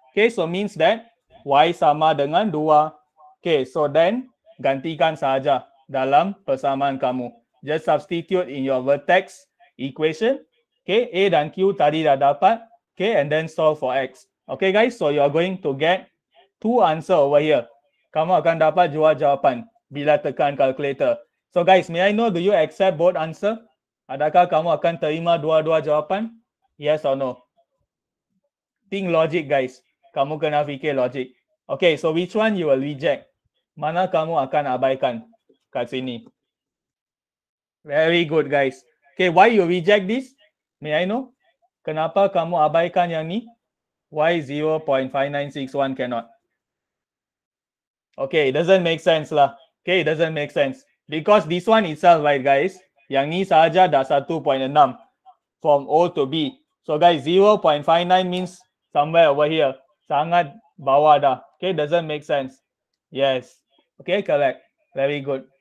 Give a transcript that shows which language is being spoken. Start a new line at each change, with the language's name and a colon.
English: Okay, so means that Y
Malay: sama dengan 2. Okay, so then gantikan saja dalam persamaan kamu.
English: Just substitute in your vertex equation. Okay,
Malay: A dan Q tadi dah dapat.
English: Okay, and then solve for X. Okay guys, so you are going to get 2 answer over here.
Malay: Kamu akan dapat 2 jawapan bila tekan calculator.
English: So guys, may I know, do you accept both answer?
Malay: Adakah kamu akan terima dua-dua jawapan?
English: Yes or no? Think logic guys.
Malay: Kamu kena fikir logic.
English: Okay, so which one you will reject?
Malay: Mana kamu akan abaikan kat sini?
English: Very good guys. Okay, why you reject this? May I know?
Malay: Kenapa kamu abaikan yang ni?
English: Why 0.5961 cannot? Okay, it doesn't make sense lah. Okay, it doesn't make sense. Because this one itself, right guys?
Malay: Yang ni saja dah 1.6 from O to B.
English: So guys, 0.59 means somewhere over here.
Malay: Sangat bawah dah.
English: Okay, doesn't make sense. Yes. Okay, correct. Very good.